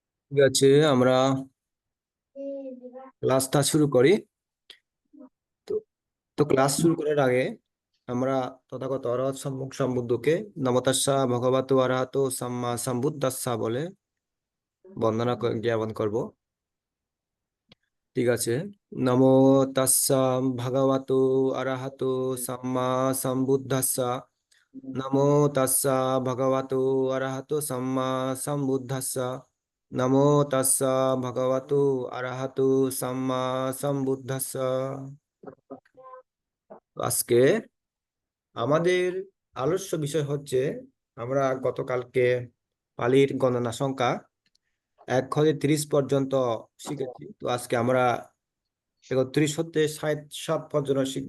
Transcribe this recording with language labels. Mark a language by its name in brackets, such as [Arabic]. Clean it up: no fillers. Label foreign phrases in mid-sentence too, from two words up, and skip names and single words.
[Bangla] ঠিক আছে, আমরা ক্লাসটা শুরু করি। তো তো ক্লাস শুরু করার আগে আমরা তথাগত অরহৎ সম্মুখ সম্বুদ্ধকে [Pali] নমো তাস্সা ভগবতো অরহতো সাম্মা সম্বুদ্ধাস্সা [Bangla] বলে জ্ঞাপন করব। ঠিক আছে, [Pali] নমো তাস্সা ভগবতো অরহতো সাম্মা সম্বুদ্ধাস্সা। নমো তাস্সা ভগবতো অরহতো সাম্মা সম্বুদ্ধাস্সা। নমো তাস্সা ভগবতো অরহতো সাম্মা সম্বুদ্ধাস্সা। [Bangla] আজকে আমাদের আলোচ্য বিষয় হচ্ছে, আমরা গতকালকে পালির গণনা সংখ্যা 1 হতে 30 পর্যন্ত শিখেছি। তো আজকে আমরা 31 হতে 67 পর্যন্ত শিখবো।